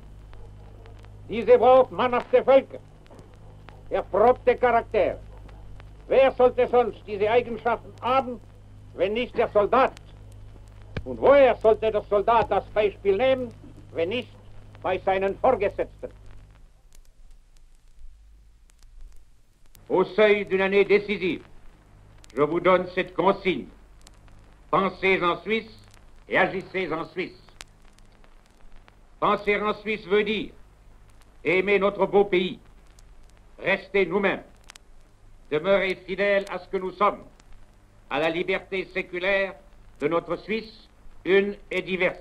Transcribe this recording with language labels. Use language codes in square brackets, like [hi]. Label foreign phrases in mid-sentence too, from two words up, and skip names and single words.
[de] Diese braucht mannhafte Völker, erprobte Charaktere. Wer sollte sonst diese Eigenschaften haben, wenn nicht der Soldat? Und woher sollte der Soldat das Beispiel nehmen, wenn nicht bei seinen Vorgesetzten? [fr] Au seuil d'une année décisive, je vous donne cette consigne. Pensez en Suisse et agissez en Suisse. Penser en Suisse veut dire aimer notre beau pays, rester nous-mêmes, demeurer fidèles à ce que nous sommes, à la liberté séculaire de notre Suisse, une et diverse.